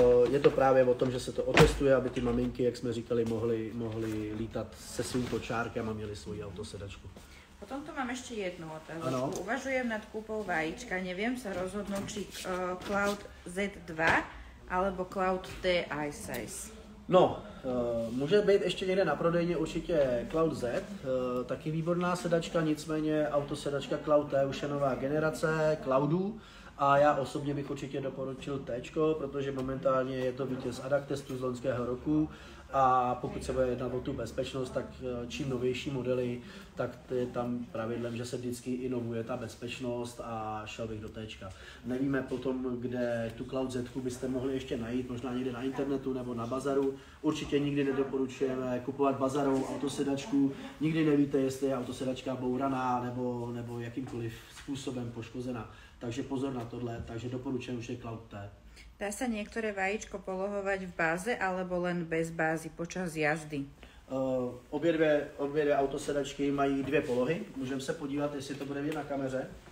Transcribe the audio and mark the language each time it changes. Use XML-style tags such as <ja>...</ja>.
<cs>Je to právě o tom, že se to otestuje, aby ty maminky, jak jsme říkali, mohly lítat se svým kočárkem a měli svoji autosedačku.</cs> <sk>Potom tu mám ešte jednu otázku.</sk> <cs>Ano.</cs> <sk>Uvažujem nad kúpou vajíčka, neviem sa rozhodnúť, či Cloud Z2 alebo Cloud T iSize.</sk> <cs>No, může být ještě někde na prodejně určitě Cloud Z, taky výborná sedačka, nicméně autosedačka Cloud T už je nová generace Cloudů a já osobně bych určitě doporučil T, protože momentálně je to vítěz ADAC testu z loňského roku a pokud se bude jednat o tu bezpečnost, tak čím novější modely, tak je tam pravidlem, že se vždycky inovuje ta bezpečnost a šel bych do T. Nevíme potom, kde tu Cloud Z byste mohli ještě najít, možná někde na internetu nebo na bazaru. Určitě nikdy nedoporučujeme kupovat bazarovou autosedačku, nikdy nevíte, jestli je autosedačka bouraná nebo jakýmkoliv způsobem poškozená. Takže pozor na tohle, takže doporučujem už je Cloud T.</cs> <sk>Dá sa niektoré vajíčko polohovať v báze alebo len bez bázy počas jazdy?</sk> <cs>Obě dvě autosedačky mají dvě polohy. Můžeme se podívat, jestli to bude vidět na kameře.</cs>